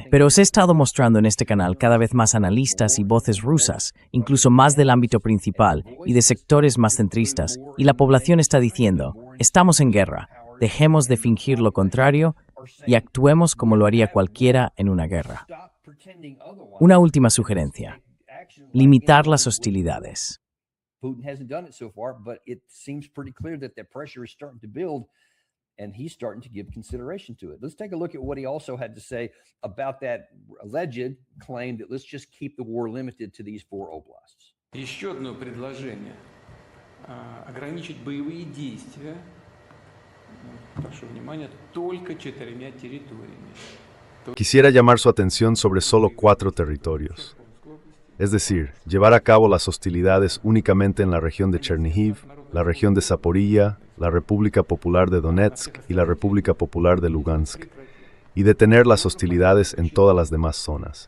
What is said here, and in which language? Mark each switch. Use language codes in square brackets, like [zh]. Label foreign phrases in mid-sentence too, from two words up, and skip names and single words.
[es] Pero os he estado mostrando en este canal cada vez más analistas y voces rusas, incluso más del ámbito principal y de sectores más centristas, y la población está diciendo, estamos en guerra, dejemos de fingir lo contrario y actuemos como lo haría cualquiera en una guerra. Una última sugerencia, limitar las hostilidades. [en] Putin hasn't done it so far, but it seems pretty clear that the pressure is starting to build, and he's starting to give consideration to it. Let's take a look at what he also had to say about that alleged claim that let's just keep the war limited to these 4 oblasts. [ru] Еще одно предложение. Ограничить боевые действия, прошу внимания, только 4 территориями. [es] Quisiera llamar su atención sobre solo 4 territorios. Es decir, llevar a cabo las hostilidades únicamente en la región de Chernihiv, la región de Zaporilla, la República Popular de Donetsk y la República Popular de Lugansk, y detener las hostilidades en todas las demás zonas.